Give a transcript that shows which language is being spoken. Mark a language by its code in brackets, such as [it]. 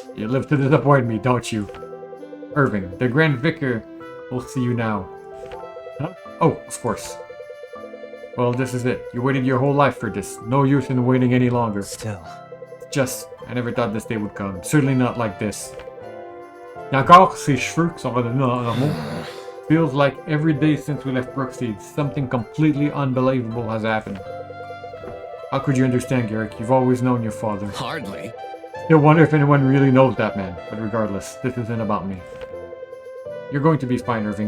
[en] You live to disappoint me, don't you? Irving, the Grand Vicar will see you now. Huh? Oh, of course. Well, this is it. You waited your whole life for this. No use in waiting any longer. Still. Just, I never thought this day would come. Certainly not like this. [fr] Il y a encore ses cheveux qui sont redevenus normaux. [en] Feels like every day since we left Brookseed, something completely unbelievable has happened. How could you understand, Garrick? You've always known your father. Hardly. Still wonder if anyone really knows that man. But regardless, this isn't about me. You're going to be fine, Irving.